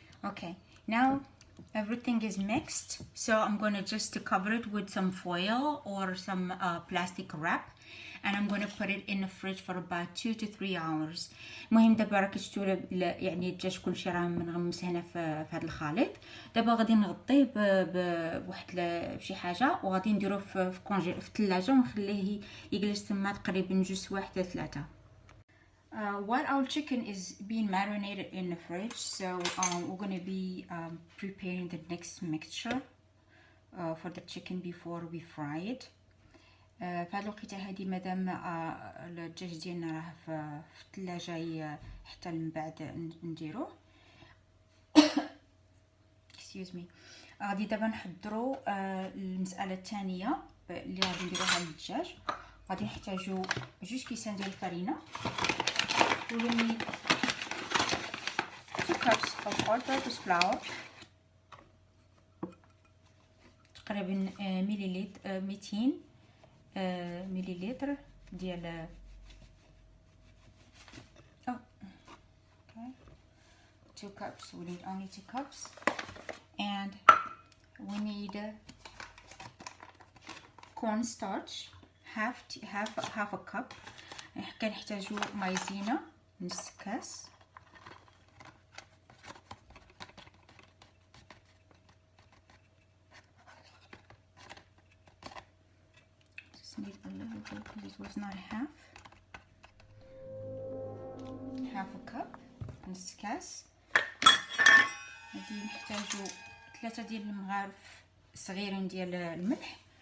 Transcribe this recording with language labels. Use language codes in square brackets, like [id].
[en] Okay, now everything is mixed, so I'm gonna just cover it with some foil or some plastic wrap, and I'm gonna put it in the fridge for about 2 to 3 hours. [ar] المهم دابا راك شفتوا يعني الدجاج كلشي راه منغمس هنا في هذا الخليط. دابا غادي نغطيه بواحد بشي حاجه وغادي نديروه في الثلاجه ونخليه يجلس تما تقريبا جوج واحد 3. [en] While our chicken is being marinated in the fridge, so we're going to be preparing the next mixture for the chicken before we fry it. [ar] في هذه الوقيته هذه مادام الدجاج ديالنا راه في الثلاجه حتى من بعد نديروه. [en] excuse me. [ar] غادي دابا نحضروا المساله الثانيه اللي غادي نديروها للدجاج. غادي نحتاجوا 2 كيسان ديال الفرينه. [en] We will need 2 cups of all-purpose flour, [ar] تقريبا 200 مليلتر ديال [en] okay. 2 cups. We need only 2 cups, and we need cornstarch, half a cup. [ar] كنحتاجو مايزينا نص كاس. [en] Just need a little bit because it was not half a cup. [ar] نص كاس. غادي نحتاجو 3 ديال المغارف صغيرين ديال الملح.